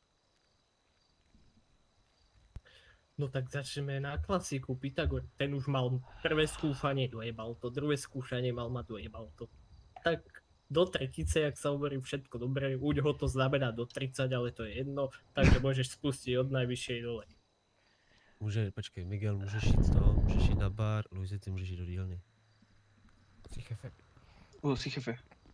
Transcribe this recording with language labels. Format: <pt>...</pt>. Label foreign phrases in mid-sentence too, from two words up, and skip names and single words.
<sk>No tak začneme na klasiku. Pythagor, ten už mal prvé skúšanie, dojebal to, druhé skúšanie mal mať, dojebal to. Tak do tretice, jak sa hovorí, všetko dobre, u ňoho to znamená do 30, ale to je jedno, takže môžeš spustiť od najvyššej dole.</sk> <cs>Počkej, Miguel, můžeš jít můžeš jít na bar, Luisi, ty můžeš jít do dílny.</cs> <es>Si, jefe.</es>